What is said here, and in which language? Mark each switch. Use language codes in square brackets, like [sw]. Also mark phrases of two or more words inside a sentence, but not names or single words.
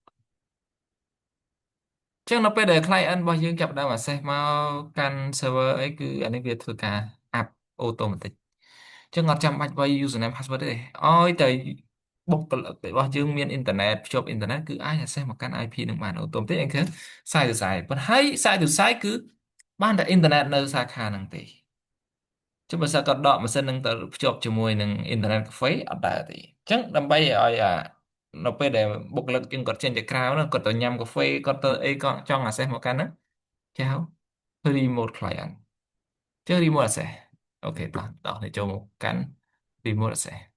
[km] ចឹងនៅពេលដែល client របស់យើងចាប់ផ្ដើម access មកកាន់ server អីគឺអានេះវាធ្វើការ [en] up automatic [km] ចឹងអត់ចាំបាច់វាយ [en] username password [km] ទេឲ្យ តែបុគ្គលិករបស់យើងមានអ៊ីនធឺណិតភ្ជាប់អ៊ីនធឺណិតគឺអាច access មកកាន់ IP នឹងបានអូតូម៉ាទិកហ្នឹងគឺ [en] side to side [km] ប៉ុន្តែហើយ [en] side to side [km] គឺបានតែអ៊ីនធឺណិតនៅសាខាហ្នឹងទេចុះបើសិនគាត់ដកម៉ាស៊ីនហ្នឹងទៅភ្ជាប់ជាមួយនឹងអ៊ីនធឺណិតកាហ្វេអត់ដែរទេអញ្ចឹងដើម្បីឲ្យនៅពេលដែលបុគ្គលិកជាងគាត់ចេញទៅក្រៅហ្នឹងគាត់ទៅញ៉ាំកាហ្វេគាត់ទៅអីក៏ចង់ access មកកាន់ហ្នឹងគេហៅ [en] remote client [km] ចុះ [en] remote access [km] អូខេតោះនេះចូលមកកាន់ [en] remote access